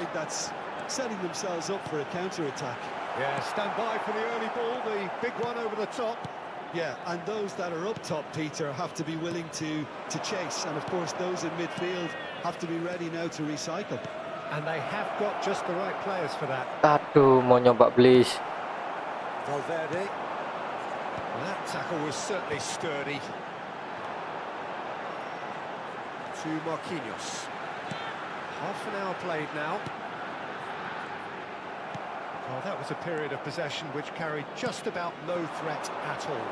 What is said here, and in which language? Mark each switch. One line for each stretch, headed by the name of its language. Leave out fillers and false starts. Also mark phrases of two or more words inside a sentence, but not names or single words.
English: side that's setting themselves up for a counter-attack. Yeah, stand by for the early ball, the big one over the top. Yeah, and those that are up top, Peter, have to be willing to chase. And, of course, those in midfield have to be ready now to recycle. And they have got just the right players for that.
Indonesian: Aduh, mau nyoba please.
English: Valverde. Well, that tackle was certainly sturdy. To Marquinhos. Half an hour played now. Well, that was a period of possession which carried just about no threat at all.